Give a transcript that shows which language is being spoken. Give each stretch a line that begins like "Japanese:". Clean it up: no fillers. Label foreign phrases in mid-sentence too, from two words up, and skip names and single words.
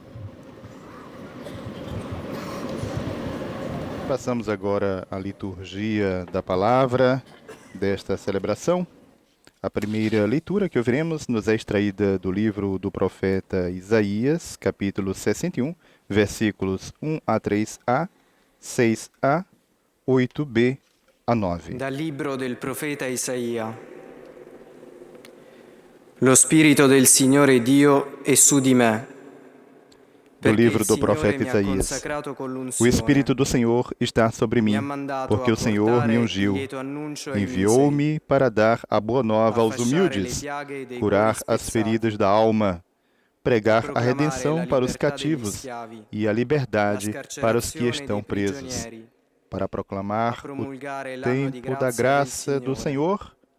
Portuguese: Passamos agora à liturgia da palavra desta celebração. A primeira leitura que ouviremos nos é extraída do livro do profeta Isaías, capítulo 61, versículos 1 a 3a, 6a, 8b a 9.
Italian: Dal libro del profeta Isaia. Lo Spirito del Signore Dio è su di me.
Portuguese: Do livro do profeta Isaías. O Espírito do Senhor está sobre mim, porque o Senhor me ungiu. Enviou-me para dar a boa nova aos humildes, curar as feridas da alma, pregar a redenção para os cativos e a liberdade para os que estão presos, para proclamar o tempo da graça do Senhor